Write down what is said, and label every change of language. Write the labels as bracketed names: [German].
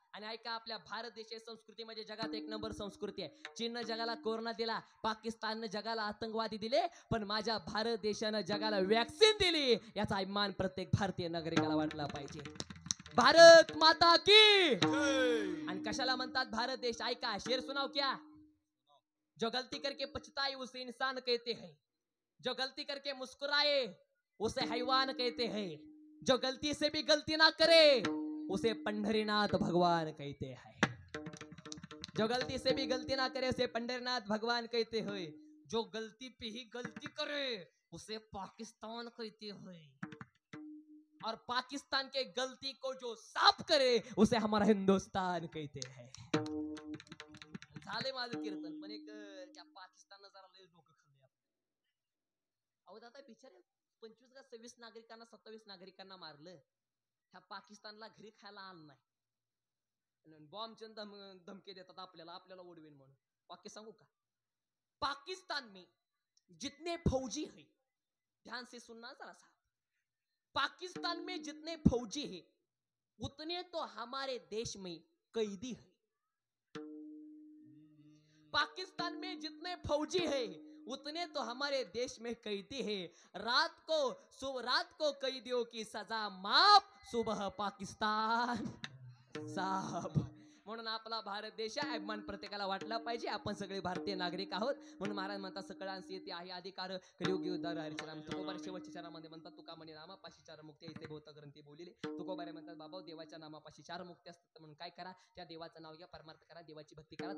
[Marathi] आणि ऐका, आपल्या भारत देशाची संस्कृती म्हणजे जगात 1 नंबर संस्कृती आहे. चीननं जगाला कोरोना दिला, पाकिस्ताननं जगाला आतंकवादी दिले, पण माझ्या भारत देशानं जगाला वॅक्सिन दिली. याचा अभिमान प्रत्येक भारतीय नागरिकाला वाटला पाहिजे. [Hindi] भारत माता की. [Marathi] आणि कशाला म्हणतात भारत देश? ऐका, [Hindi] शेर सुनाव क्या. जो गलती करके पछताए उसे इंसान कहते हैं, जो गलती करके मुस्कुराए उसे हैवान कहते हैं, जो गलती से भी गलती ना करे उसे पंढरीनाथ भगवान कहते हैं. जो गलती से भी गलती ना करे उसे पंढरीनाथ भगवान कहते हैं. जो गलती पे ही गलती करे उसे पाकिस्तान कहते हैं. और पाकिस्तान के गलती को जो साफ करे उसे हमारा हिंदुस्तान कहते हैं. [Marathi] झाले माझं कीर्तन. पण एक त्या पाकिस्ताननं जरा लय डोकं खाल्ले. अहो दादा बिचारे 25 का 26 नागरिकांना 27 नागरिकांना मारलं. ह्या पाकिस्तानला घरी खायला आण नाही. बॉम्बचे धमके देतात आपल्याला ओढवेन म्हणून. वाक्य सांगू का? [Hindi] पाकिस्तान में जितने फौजी हैं, ध्यान से सुनना जरा सा, पाकिस्तान में जितने फौजी हैं उतने तो हमारे देश में कैदी हैं. पाकिस्तान में जितने फौजी हैं उतने तो हमारे देश में कैदी है. रात को कैदियों की सजा माफ, सुबह पाकिस्तान साहब. [Marathi] म्हणून आपला भारत देश आहे, अभिमान प्रत्येकाला वाटला पाहिजे. आपण सगळे भारतीय नागरिक आहोत. म्हणून महाराज म्हणतात सकळांसी येते आहे अधिकार कलियुगी उद्धार हरिचराम. तुकोबार शेवटच्या चरणामध्ये म्हणतात तुका म्हणे नामापाशी 4 मुक्ती ऐसे भौत ग्रंथी बोलिले. तुकोबारे म्हणतात बाबा देवाच्या नामापाशी 4 मुक्ती असतात. म्हणून काय करा, त्या देवाचं नाव घ्या, परमार्थ करा, देवाची भक्ती करा.